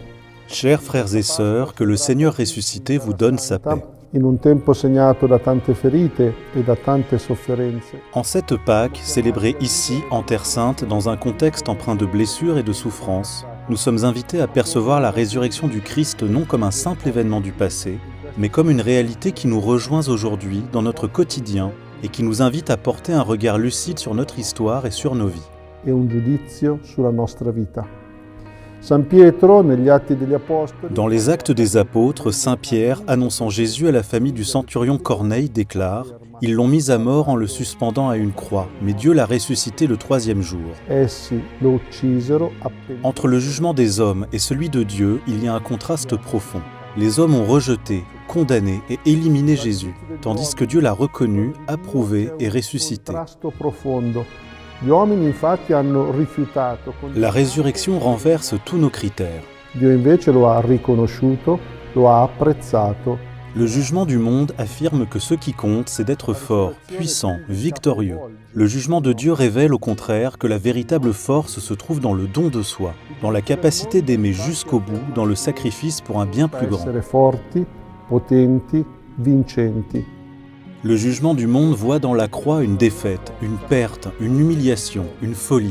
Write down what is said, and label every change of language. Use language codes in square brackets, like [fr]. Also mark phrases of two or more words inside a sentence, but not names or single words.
[fr] Chers frères et sœurs, que le Seigneur ressuscité vous donne sa paix. [it] In un tempo segnato da tante ferite e da tante sofferenze. [fr] En cette Pâque, célébrée ici, en Terre Sainte, dans un contexte empreint de blessures et de souffrances, nous sommes invités à percevoir la résurrection du Christ non comme un simple événement du passé, mais comme une réalité qui nous rejoint aujourd'hui dans notre quotidien et qui nous invite à porter un regard lucide sur notre histoire et sur nos vies. [it] E un giudizio sulla nostra vita. San Pietro, negli Atti degli Apostoli, [fr] Dans les Actes des Apôtres, Saint Pierre, annonçant Jésus à la famille du centurion Corneille, déclare « Ils l'ont mis à mort en le suspendant à une croix, mais Dieu l'a ressuscité le 3e jour. [it] essi lo uccisero appena. » [fr] Entre le jugement des hommes et celui de Dieu, il y a un contraste profond. Les hommes ont rejeté, condamné et éliminé Jésus, tandis que Dieu l'a reconnu, approuvé et ressuscité. [it] Contrasto profondo. Gli uomini infatti hanno rifiutato. [fr] La résurrection renverse tous nos critères. [it] Dio invece lo ha riconosciuto, lo ha apprezzato. [fr] Le jugement du monde affirme que ce qui compte, c'est d'être fort, puissant, victorieux. Le jugement de Dieu révèle au contraire que la véritable force se trouve dans le don de soi, dans la capacité d'aimer jusqu'au bout, dans le sacrifice pour un bien plus grand. Le jugement du monde voit dans la croix une défaite, une perte, une humiliation, une folie.